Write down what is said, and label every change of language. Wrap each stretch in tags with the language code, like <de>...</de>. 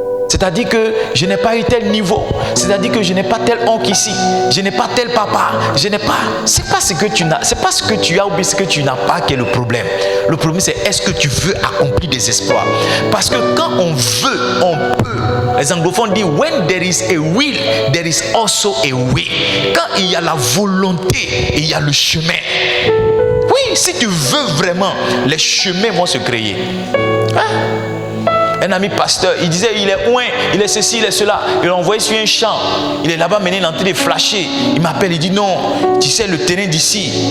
<fr>C'est-à-dire que je n'ai pas eu tel niveau. C'est-à-dire que je n'ai pas tel oncle ici. Je n'ai pas tel papa. Je n'ai pas. C'est pas ce que tu n'as. C'est pas ce que tu as ou ce que tu n'as pas qui est le problème. Le problème c'est est-ce que tu veux accomplir des exploits. Parce que quand on veut, on peut. Les anglophones disent</fr> <en>when there is a will, there is also a way.</en> <fr>Quand il y a la volonté, il y a le chemin. Oui, si tu veux vraiment, les chemins vont se créer. Hein? Un ami pasteur, il disait il est loin, il est ceci, il est cela. Il l'a envoyé sur un champ. Il est là-bas mené, il est en train de flasher. Il m'appelle, il dit non, tu sais le terrain d'ici.</fr>